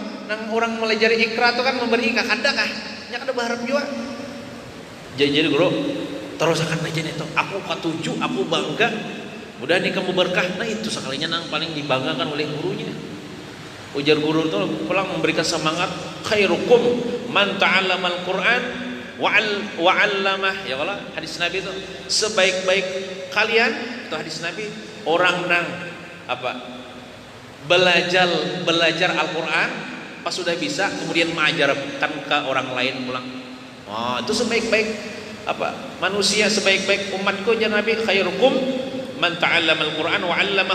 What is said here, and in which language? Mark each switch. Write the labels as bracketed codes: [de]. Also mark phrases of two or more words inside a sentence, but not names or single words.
[bjn] Nang orang melajari ikra itu kan memberi ikra kadang nya ada berharap juga. [id] Jadi guru terus akan aja itu. [bjn] Aku katuju, aku bangga. Mudah nih kamu berkah. Nah itu sekalinya nang paling dibanggakan oleh gurunya. Ujar guru itu pulang memberikan semangat. [ar] Khairukum man ta'allamal Qur'an wa 'allamah. [id] Ya Allah, hadis Nabi itu sebaik-baik kalian itu hadis Nabi orang nang belajar Al-Qur'an pas sudah bisa kemudian mengajarkan ke orang lain pulang. Itu sebaik-baik manusia sebaik-baik umatku [ar] ya Nabi khairukum man ta'allamal Qur'an wa 'allamahu.